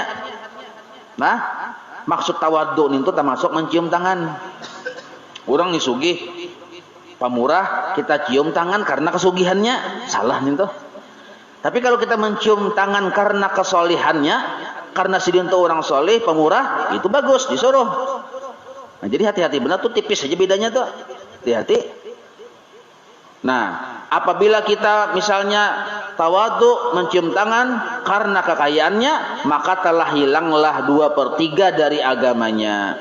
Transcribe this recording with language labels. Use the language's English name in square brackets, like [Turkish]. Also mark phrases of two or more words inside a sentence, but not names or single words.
[Indonesian] Nah, maksud tawadhu itu termasuk mencium tangan. [Banjar] Orang nih sugih, pamurah, kita cium tangan karena kesugihannya, salah nih tuh. [Indonesian] Tapi kalau kita mencium tangan karena kesolihannya, karena sidin itu orang soleh, pemurah, itu bagus, disuruh. [Banjar] Nah, jadi hati-hati, benar tuh tipis aja bedanya tuh. Hati-hati. [Indonesian] Nah, apabila kita misalnya tawadhu mencium tangan karena kekayaannya, maka telah hilanglah 2/3 dari agamanya.